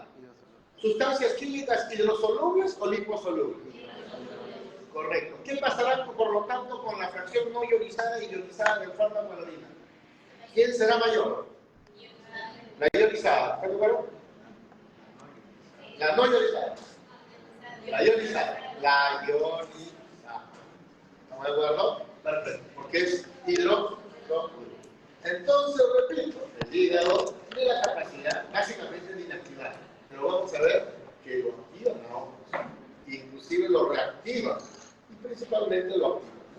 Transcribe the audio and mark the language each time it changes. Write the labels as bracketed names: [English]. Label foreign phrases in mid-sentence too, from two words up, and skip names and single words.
[Spanish] ¿Sustancias químicas hidrosolubles o liposolubles? Correcto. ¿Qué pasará, por lo tanto, con la fracción no ionizada y ionizada del fármaco de la orina? ¿Quién será mayor? La ionizada. ¿Está claro? La no ionizada. La ionizada. La ionizada. ¿Estamos de acuerdo? Perfecto. Porque es hidrosoluble. Entonces, repito, el hígado tiene la capacidad básicamente de inactivar. Pero vamos a ver que lo activa, no. Inclusive lo reactiva. Y principalmente lo activa, ¿no?